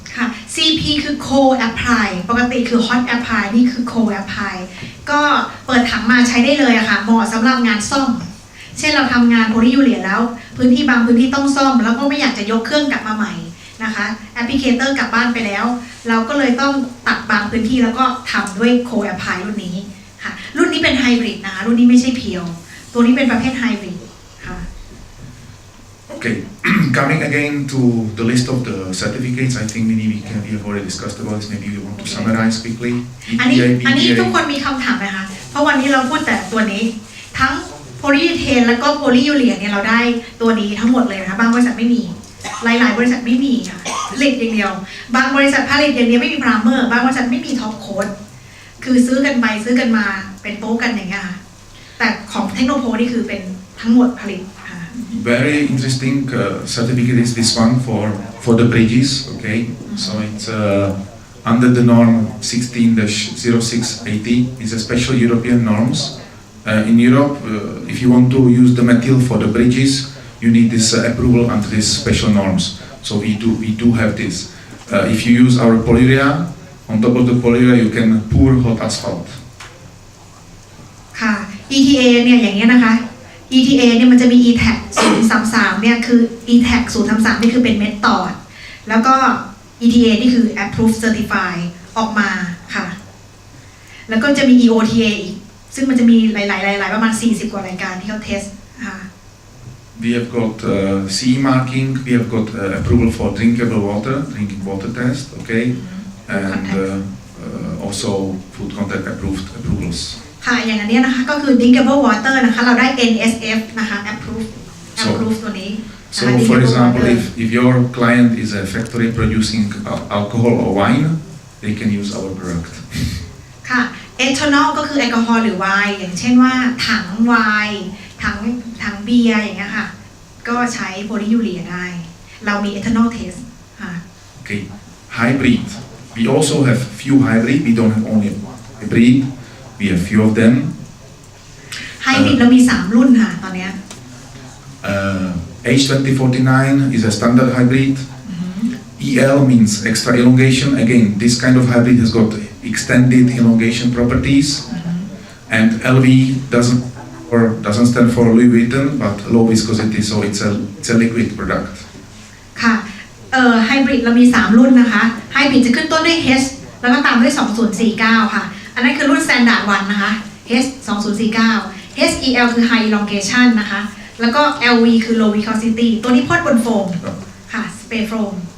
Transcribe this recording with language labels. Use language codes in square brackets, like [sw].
[th] ค่ะ CP คือ co-apply ปกติคือ hot apply นี่คือ co-apply ก็เปิดถังมาใช้ได้เลยอะค่ะเหมาะสำหรับงานซ่อมเช่นเราทำงานโพลียูเรียแล้วพื้นที่บางพื้นที่ต้องซ่อมแล้วก็ไม่อยากจะยกเครื่องกลับมาใหม่นะคะแอปพลิเคเตอร์กลับบ้านไปแล้วเราก็เลยต้องตัดบางพื้นที่แล้วก็ทำด้วย co-apply รุ่นนี้ค่ะรุ่นนี้เป็นไฮบริดนะคะรุ่นนี้ไม่ใช่เพียวตัวนี้เป็นประเภทไฮบริดค่ะ [en] Okay, coming again to the list of the certificates, I think we have already discussed about this. Maybe you want to summarize quickly. [th] อันนี้ทุกคนมีคำถามไหมคะเพราะวันนี้เราพูดแต่ตัวนี้ทั้งโพลีอีเทนแล้วก็โพลียูเรียเนี่ยเราได้ตัวนี้ทั้งหมดเลยนะคะบางบริษัทไม่มีหลายบริษัทไม่มีค่ะผลิตอย่างเดียวบางบริษัทผลิตอย่างเดียวไม่มีพรามเมอร์บางบริษัทไม่มีท็อปโค้ดคือซื้อกันไปซื้อกันมาเป็นโป๊กันอย่างเงี้ยค่ะแต่ของเทคโนโพนี่คือเป็นทั้งหมดผลิตค่ะ [en] Very interesting certificate is this one for the bridges. Okay, so it's under the norm 16-0680. It's a special European norms. In Europe, if you want to use the material for the bridges, you need this approval under these special norms. So we do have this. If you use our polyurea, on top of the polyurea you can pour hot asphalt. [th] ค่ะ ETA เนี่ยอย่างเงี้ยนะคะ ETA เนี่ยมันจะมี ETAC 033เนี่ยคือ ETAC 033นี่คือเป็นเมทอดแล้วก็ ETA นี่คือ Approved Certify ออกมาค่ะแล้วก็จะมี EOTA อีกซึ่งมันจะมีหลายประมาณ40กว่ารายการที่เขาเทสค่ะ [en] We have got CE marking, we have got approval for drinking water test, okay, and also food contact approvals. [th] ค่ะอย่างอันนี้นะคะก็คือ drinkable water นะคะเราได้ NSF นะคะ approve ตัวนี้ [en] So for example, if your client is a factory producing alcohol or wine, they can use our product. [th] ค่ะ เอทานอลก็คือแอลกอฮอล์หรือไวน์อย่างเช่นว่าถังไวน์ถังเบียร์อย่างเงี้ยค่ะก็ใช้โพลียูเรียได้เรามีเอทานอลเทสค่ะ [en] Okay, hybrid. We also have few hybrid. We don't have only hybrid. We have few of them. [th] ไฮบริดเรามี3รุ่นค่ะตอนเนี้ย [en] H2049 is a standard hybrid. EL means extra elongation. Again, this kind of hybrid has got extended elongation properties. And LV doesn't stand for Louis Vuitton, but low viscosity, so it's a liquid product. [th] ค่ะไฮบริดเรามี3รุ่นนะคะไฮบริดจะขึ้นต้นด้วย H แล้วก็ตามด้วย2049ค่ะอันนั้นคือรุ่น Standard 1นะคะ H 2049 HEL คือ High Elongation นะคะแล้วก็ LV คือ Low Viscosity ตัวนี้พ่นบนโฟมค่ะ Spray Foam